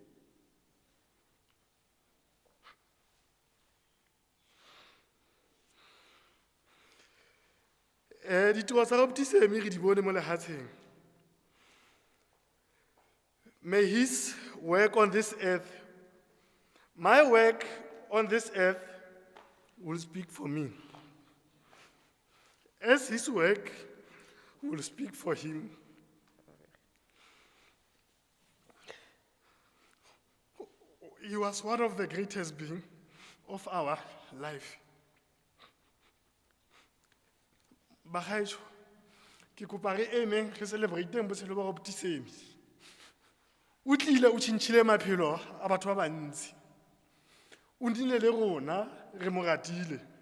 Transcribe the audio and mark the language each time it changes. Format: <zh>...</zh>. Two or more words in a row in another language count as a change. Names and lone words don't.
<tn>Ditiro tsa optisemi re di bone mo lehatsheng.</tn> <en>May his work on this earth, my work on this earth will speak for me, as his work will speak for him. He was one of the greatest beings of our life.</en> <tn>Bagaetsho ke kopa re emeng re celebrate botshelo ba optisemi. O tlile o tshintshile maphelo a batho ba bantsi. O ndile le rona re mo ratile.</tn>